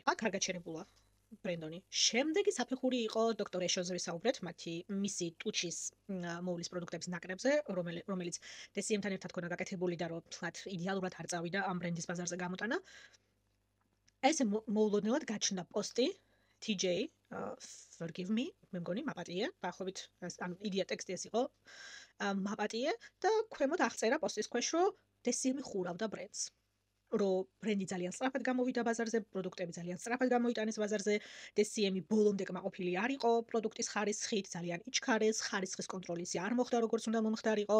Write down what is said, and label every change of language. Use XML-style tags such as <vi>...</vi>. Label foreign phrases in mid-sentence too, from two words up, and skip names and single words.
<ka>აქ კარგად შერებულა ბრენდონი. შემდეგი საფეხური იყო დოქტორ ეშოზე ვისაუბრეთ, მისი ტუჩის მოვლის პროდუქტების ნაკრებზე, რომელიც DCM-თან ერთად ქონა გაკეთებული და რომ თქვათ იდეალურად არ წავიდა ამ ბრენდის ბაზარზე გამოტანა. ესე მოულოდნელად გაჩნდა პოსტი TJ</ka> <en>forgive me,</en> <ka>მე მგონი მაპატიე, დაახლოებით ანუ იდეა ტექსტი ეს იყო. მაპატიე და ქვემოთ აღწერა პოსტის ქვეშ, რომ DCM-ი ხურავდა ბრენდს. რომ ბრენდი ძალიან სწრაფად გამოვიდა ბაზარზე, პროდუქტები ძალიან სწრაფად გამოიტანეს ბაზარზე, DCM-ი ბოლომდე კმაყოფილი არ იყო პროდუქტის ხარისხით, ძალიან იჩქარეს, ხარისხის კონტროლი ისე არ მოხდა, როგორც უნდა მომხდარიყო.</ka>